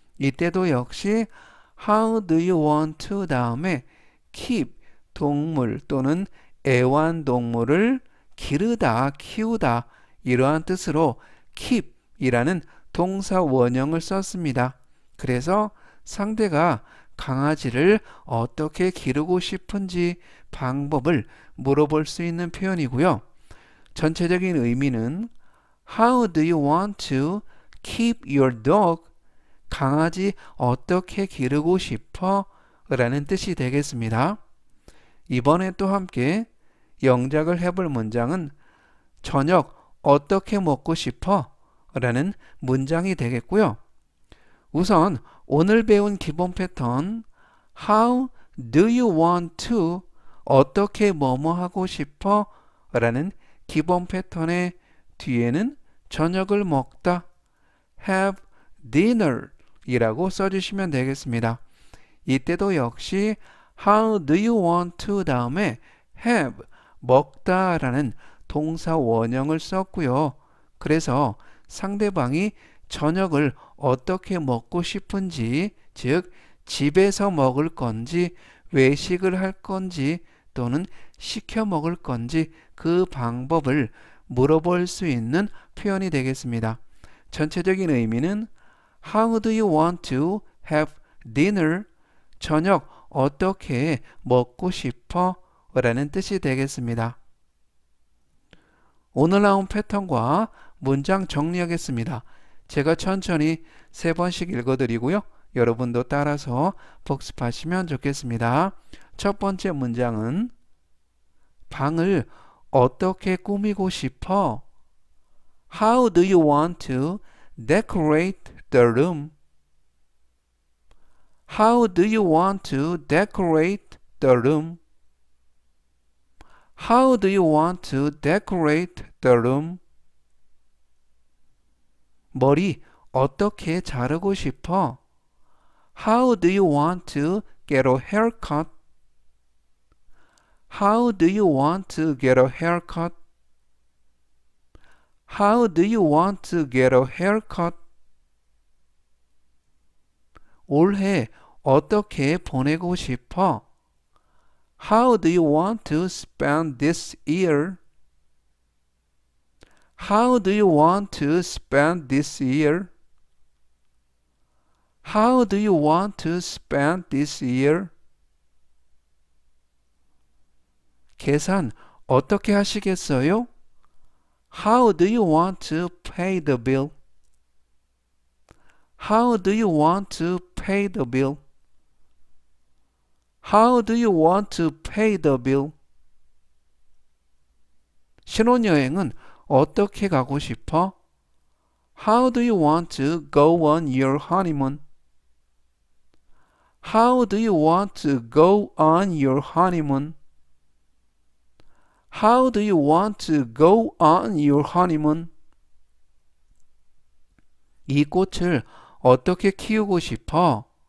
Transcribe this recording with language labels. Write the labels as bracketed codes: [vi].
[ko] 이때도 역시 [en] how do you want to [ko] 다음에 keep 동물 또는 애완동물을 기르다, 키우다 이러한 뜻으로 keep 이라는 동사 원형을 썼습니다. 그래서 상대가 강아지를 어떻게 기르고 싶은지 방법을 물어볼 수 있는 표현이고요. 전체적인 의미는 [en] How do you want to keep your dog? [ko] 강아지 어떻게 기르고 싶어? 라는 뜻이 되겠습니다. 이번에 또 함께 영작을 해볼 문장은 저녁 어떻게 먹고 싶어? 라는 문장이 되겠고요. 우선 오늘 배운 기본 패턴 [en] How do you want to? [ko] 어떻게 뭐뭐 하고 싶어? 라는 기본 패턴의 뒤에는 저녁을 먹다 [en] have dinner [ko] 이라고 써주시면 되겠습니다. 이때도 역시 [en] How do you want to [ko] 다음에 have 먹다 라는 동사 원형을 썼고요. 그래서 상대방이 저녁을 어떻게 먹고 싶은지 즉 집에서 먹을 건지 외식을 할 건지 또는 시켜 먹을 건지 그 방법을 물어볼 수 있는 표현이 되겠습니다. 전체적인 의미는 [en] How do you want to have dinner? [ko] 저녁 어떻게 먹고 싶어? 라는 뜻이 되겠습니다. 오늘 나온 패턴과 문장 정리하겠습니다. 제가 천천히 3번씩 읽어드리고요. 여러분도 따라서 복습하시면 좋겠습니다. 첫 번째 문장은 방을 어떻게 꾸미고 싶어? [en] How do you want to decorate the room? How do you want to decorate the room? How do you want to decorate the room? [ko] 머리 어떻게 자르고 싶어? [en] How do you want to get a haircut? How do you want to get a haircut? How do you want to get a haircut? [ko] 올해 어떻게 보내고 싶어? [en] How do you want to spend this year? How do you want to spend this year? How do you want to spend this year? [ko] 계산 어떻게 하시겠어요? [en] How do you want to pay the bill? How do you want to pay the bill? How do you want to pay the bill? [ko] 신혼여행은 어떻게 가고 싶어? [en] How do you want to go on your honeymoon? How do you want to go on your honeymoon? How do you want to go on your honeymoon? [ko] 이 꽃을 어떻게 키우고 싶어?